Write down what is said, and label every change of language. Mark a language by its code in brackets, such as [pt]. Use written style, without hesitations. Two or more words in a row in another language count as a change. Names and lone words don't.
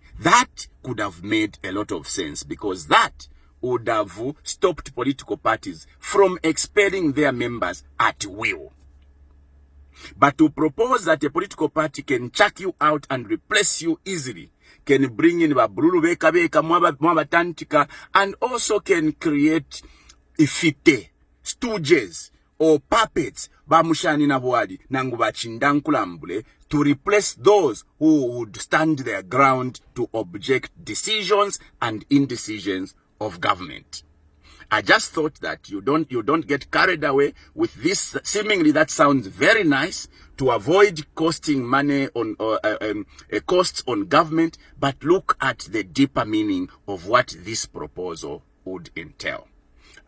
[en] That could have made a lot of sense, because that would have stopped political parties from expelling their members at will. But to propose that a political party can chuck you out and replace you easily, can bring in [bem] babululu beka beka mwabatantika, [en] and also can create ifite, stooges, or puppets, [bem] bamushani na bwadi, nangu bachindankulambule, [en] to replace those who would stand their ground to object decisions and indecisions of government. I just thought that you don't get carried away with this. Seemingly that sounds very nice, to avoid costing money on costs on government, but look at the deeper meaning of what this proposal would entail.